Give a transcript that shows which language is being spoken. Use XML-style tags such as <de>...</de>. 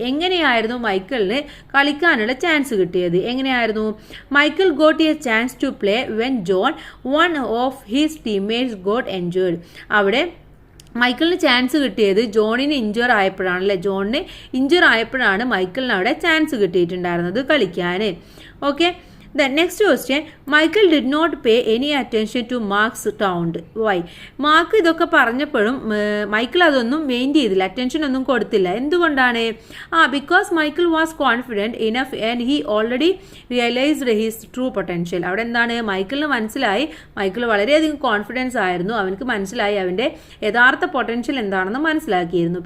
<ml>എങ്ങനെയായിരുന്നു മൈക്കിളിന് കളിക്കാനുള്ള ചാൻസ് കിട്ടിയത്? എങ്ങനെയായിരുന്നു?</ml> <en>Michael got a chance to play when John one of his teammates got injured.</en> <ml>അവിടെ മൈക്കിളിന് ചാൻസ് കിട്ടിയത് ജോണിന് ഇഞ്ചർ ആയപ്പോഴാണ്, അല്ലേ? ജോണിന് ഇഞ്ചർ ആയപ്പോഴാണ് മൈക്കിളിന് അവിടെ ചാൻസ് കിട്ടിയിട്ടുണ്ടായിരുന്നത് കളിക്കാൻ.</ml> <en>Okay, The next question, Michael did not pay any attention to Mark's taunt. Why?</en> <ml>Mark ഇതൊക്കെ പറഞ്ഞപ്പോഴും മൈക്കിൾ അതൊന്നും മെയിൻറ്റ് ചെയ്തില്ല, അറ്റൻഷൻ ഒന്നും കൊടുത്തില്ല. എന്തുകൊണ്ടാണ്?</ml> <en>Because Michael was confident enough and he already realised his true potential.</en> <ml>അവിടെ എന്താണ്, മൈക്കിളിന് മനസ്സിലായി, മൈക്കിൾ വളരെയധികം കോൺഫിഡൻസ് ആയിരുന്നു, അവനക്ക് മനസ്സിലായി അവൻ്റെ യഥാർത്ഥ പൊട്ടൻഷ്യൽ എന്താണെന്ന് മനസ്സിലാക്കിയിരുന്നു.</ml>